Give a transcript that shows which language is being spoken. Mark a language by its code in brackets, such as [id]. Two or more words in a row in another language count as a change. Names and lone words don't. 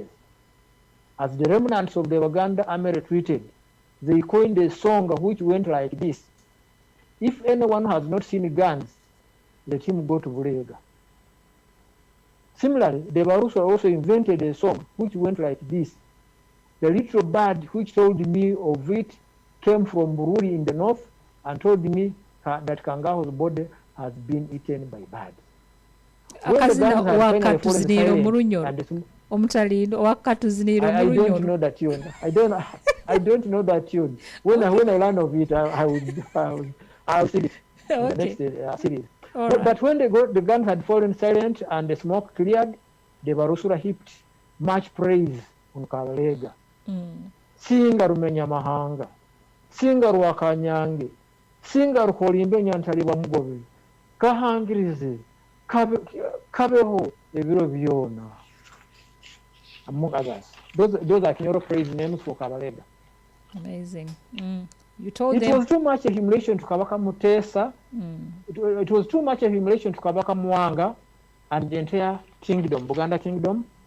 [en] As the remnants of the Waganda army retreated, they coined a song which went like this: if anyone has not seen guns, let him go to Bulega. Similarly, the Barusa also invented a song which went like this: the little bird which told me of it came from Bururi in the north and told me that Kangaho's body has been eaten by birds. [nyo] Akazina wakatuziniro mu Lunyoro. Omutalindwa wakatuziniro mu Lunyoro. [en] I don't know that tune. I don't know that tune. When I learn of it, I'll see it. Okay. The next series. Right. But when the guns had fallen silent and the smoke cleared, the Barusura heaped much praise on Kabaleega. [nyo] Singa rumenya mahanga, singa rwakanyange, singa rukolimbe nyantali bamugobe, kahangirize, kabeho ebiro byona. [en] Among others. Those are Kinyoro praise names for Kabaleega. Amazing. You told it them. It was too much a humiliation to Kabaka Mutesa. It was too much a humiliation to Kabaka Mwanga and the entire kingdom, Buganda kingdom.